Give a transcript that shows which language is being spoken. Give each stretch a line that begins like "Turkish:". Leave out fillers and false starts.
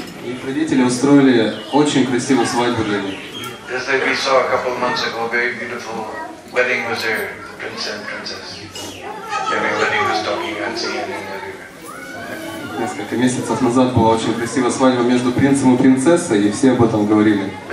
Russian: Их родители устроили очень красивую свадьбу для них.
English: Just like we saw a couple of months ago, a very beautiful wedding was there, prince and princess. Everybody was talking and seeing everywhere.
Russian: Несколько месяцев назад была очень красивая свадьба между принцем и принцессой, и все об этом говорили.